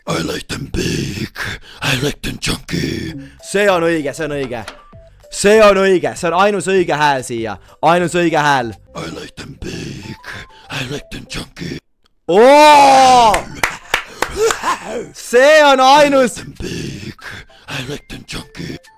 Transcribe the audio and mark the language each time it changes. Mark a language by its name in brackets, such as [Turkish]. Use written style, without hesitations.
[English] I like them big, I like them chunky. [Estonian] See on õige. See on ainus õige hääl siia. Ainus õige hääl. [English] I like them big, I like them chunky. [Estonian] Oo! See on ainus. [English] Them big, I like them chunky.